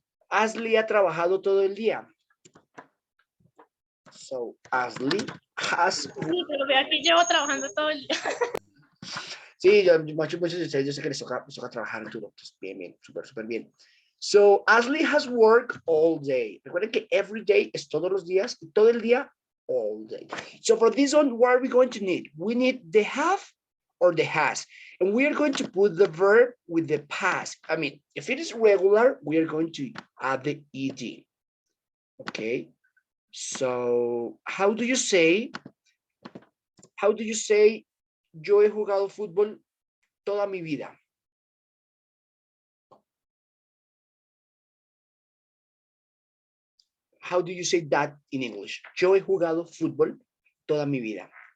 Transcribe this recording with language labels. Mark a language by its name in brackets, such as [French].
[Spanish] Ashley ha trabajado todo el día. [English] So, Ashley has... [Spanish] Sí, pero vea que llevo trabajando todo el día. Sí, muchos de ustedes yo sé que les toca trabajar duro. Pues bien, súper bien. [English] So, Ashley has worked all day. [Spanish] Recuerden que [English] every day [Spanish] es todos los días y todo el día, [English] all day. So, for this one, what are we going to need? We need the have or the has. And we are going to put the verb with the past. I mean, if it is regular, we are going to add the ed. Okay. So, how do you say, [Spanish] yo he jugado fútbol toda mi vida? [English] How do you say that in English? [Spanish] Yo he jugado fútbol toda mi vida.